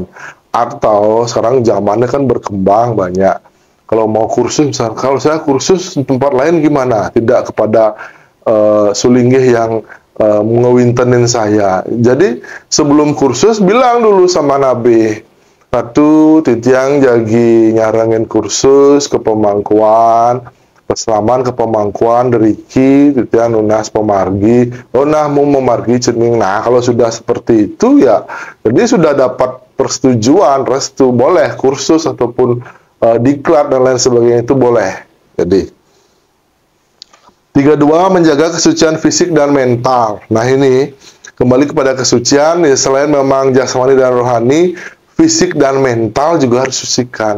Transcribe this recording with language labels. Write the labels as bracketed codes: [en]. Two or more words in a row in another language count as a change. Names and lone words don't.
[id] Atau sekarang zamannya kan berkembang banyak. Kalau mau kursus, misalnya, kalau saya kursus di tempat lain gimana? Tidak kepada Sulinggih yang ngewintenin saya. Jadi sebelum kursus bilang dulu sama nabi, [ban] satu titiang jagi nyarangin kursus kepemangkuan, peslaman kepemangkuan deriki titiang nunas pemargi, oh nah mau memargi cening. [id] Nah kalau sudah seperti itu ya, jadi sudah dapat persetujuan, restu, boleh kursus ataupun diklat dan lain sebagainya, itu boleh. Jadi 32, menjaga kesucian fisik dan mental. Nah ini kembali kepada kesucian, ya selain memang jasmani dan rohani, fisik dan mental juga harus sucikan.